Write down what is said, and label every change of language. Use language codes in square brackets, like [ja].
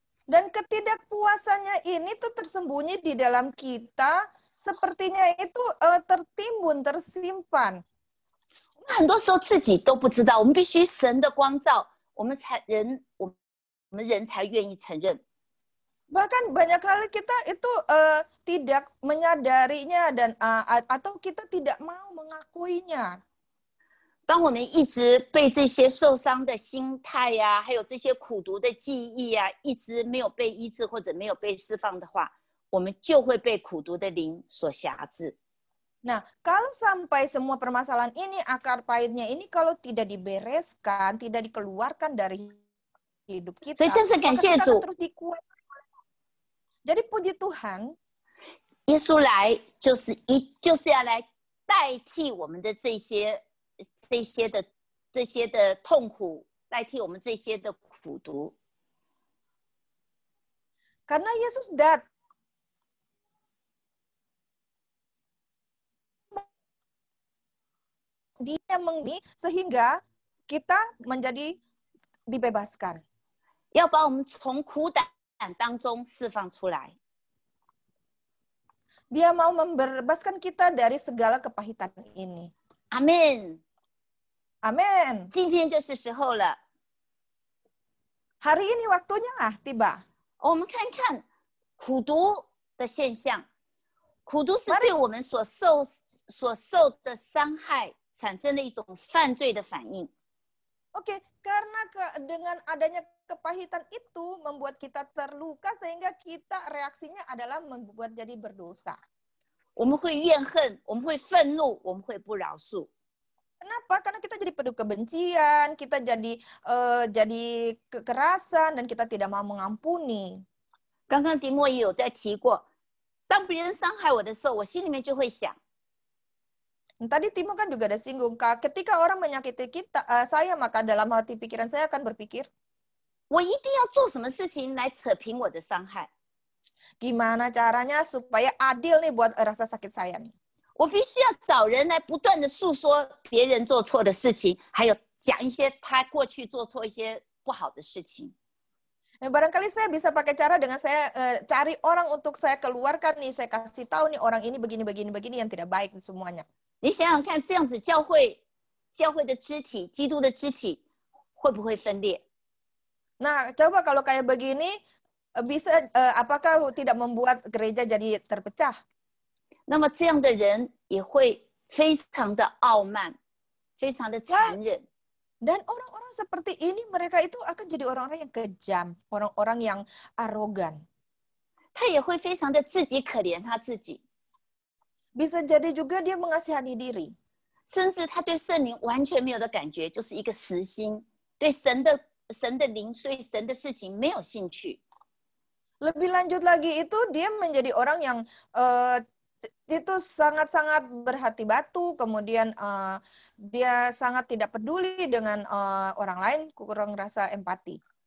[id] Dan ketidakpuasannya ini tuh tersembunyi di dalam kita. Sepertinya itu tertimbun, tersimpan. [zh] 很多时候自己都不知道，我们必须神的光照，我们人才愿意承认。 [id] Bahkan banyak kali kita itu tidak menyadarinya dan atau kita tidak mau mengakuinya. [zh] 当我们一直被这些受伤的心态呀，还有这些苦毒的记忆啊，一直没有被医治或者没有被释放的话，我们就会被苦毒的灵所辖制。 [id] Nah, kalau sampai semua permasalahan ini, akar pahitnya ini kalau tidak dibereskan, tidak dikeluarkan dari hidup [zh] 所以， [id] kita, [zh] 但是感 [id] maka [zh] 谢 [id] kita [zh] 主， [id] akan terus dikuat. Jadi puji Tuhan, [zh] 耶稣来就是要来代替我们的这些的痛苦，代替我们这些的苦毒。 [id] karena Yesus datang dia sehingga kita menjadi dibebaskan. [zh] 要把我们从苦胆当中释放出来。 [id] Dia mau membebaskan kita dari segala kepahitan ini. [zh] 阿门， [id] Amin. [zh] 今天就是时候了。 [id] Hari ini waktunya lah tiba. [zh] 我们看看苦毒的现象，苦毒是对我们所受的伤害产生的一种犯罪的反应。 [id] Oke, karena dengan adanya kepahitan itu membuat kita terluka sehingga kita reaksinya adalah membuat jadi berdosa. [zh] 我们会怨恨，我们会愤怒，我们会不饶恕。 [id] Kenapa? Karena kita jadi penuh kebencian, kita jadi kekerasan dan kita tidak mau mengampuni. [zh] 刚刚迪莫也有在提过，当别人伤害我的时候，我心里面就会想， [id] Tadi Timo kan juga ada singgung, Kak, ketika orang menyakiti saya, maka dalam hati pikiran saya akan berpikir, [zh] 我一定要做什么事情来扯平我的伤害， [id] gimana caranya supaya adil nih buat rasa sakit saya nih. [zh] 我必须要找人来不断的诉说别人做错的事情，还有讲一些他过去做错一些不好的事情。 [id] Barangkali saya bisa pakai cara dengan saya cari orang untuk saya keluarkan nih, saya kasih tahu nih orang ini begini yang tidak baik semuanya. [zh] 你想想看，这样子教会的肢体，基督的肢体会不会分裂？ [id] Nah, coba kalau kayak begini, apakah tidak membuat gereja jadi terpecah? [zh] 那么这样的人也会非常的傲慢，非常的残忍。 [id] Dan orang-orang seperti ini, mereka itu akan jadi orang-orang yang kejam, orang-orang yang arogan. [zh] 他也会非常的自己可怜他自己， [id] Bisa jadi juga dia mengasihani diri. [zh] 甚至他对圣灵完全没有的感觉，就是一个死心，对神的灵，所以神的事情没有兴趣。 [id] Lebih lanjut lagi itu dia menjadi orang yang itu sangat-sangat berhati batu, kemudian dia sangat tidak peduli dengan orang lain, kurang rasa empati.